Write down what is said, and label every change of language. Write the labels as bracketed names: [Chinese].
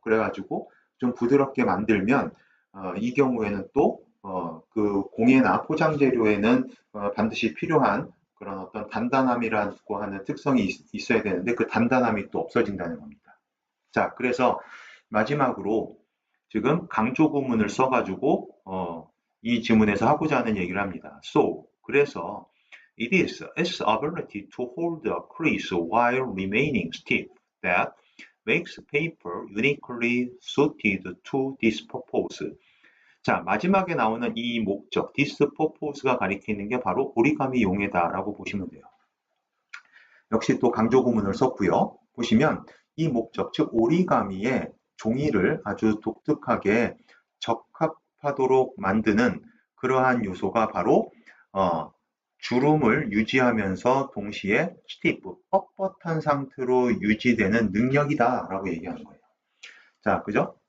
[Korean] 그래가지고 좀 부드럽게 만들면 이 경우에는 또 그 공예나 포장 재료에는 반드시 필요한 그런 어떤 단단함이라고 하는 특성이 있어야 되는데, 그 단단함이 또 없어진다는 겁니다. 자, 그래서 마지막으로 지금 강조 구문을 써가지고 이 지문에서 하고자 하는 얘기를 합니다. [English] So, 그래서 it is its ability to hold a crease while remaining stiff that makes paper uniquely suited to this purpose. [Korean] 자, 마지막에 나오는 이 목적, [English] this purpose [Korean] 가 가리키는 게 바로 오리가미 용해다라고 보시면 돼요. 역시 또 강조 구문을 썼고요. 보시면 이 목적, 즉 오리가미의 종이를 아주 독특하게 적합하도록 만드는 그러한 요소가 바로 주름을 유지하면서 동시에 스티프, 뻣뻣한 상태로 유지되는 능력이다 라고 얘기하는 거예요. 자, 그죠?